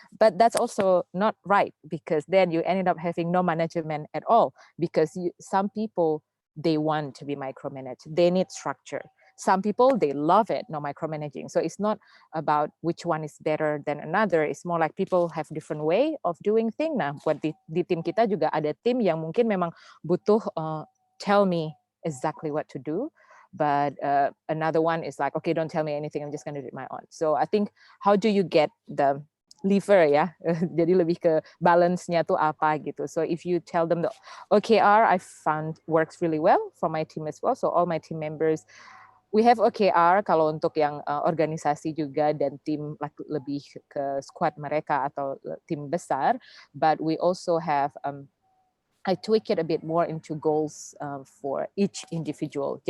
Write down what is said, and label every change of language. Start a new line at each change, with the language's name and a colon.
English: But that's also not right, because then you ended up having no management at all, because some people, they want to be micromanaged, they need structure. Some people, they love it, no micromanaging. So it's not about which one is better than another. It's more like people have different way of doing things.
Indonesian: Nah, buat di tim kita juga ada tim yang mungkin memang butuh
English: tell me exactly what to do. But another one is like, okay, don't tell me anything, I'm just going to do it my own. So I think, how do you get the lever ya?
Indonesian: Jadi lebih ke balance-nya tuh apa gitu.
English: So if you tell them the OKR, I found works really well for my team as well. So all my team members, we have OKR
Indonesian: kalau untuk yang organisasi juga dan tim lebih ke squad mereka atau tim besar,
English: but we also have I tweak it a bit more into goals for each individual.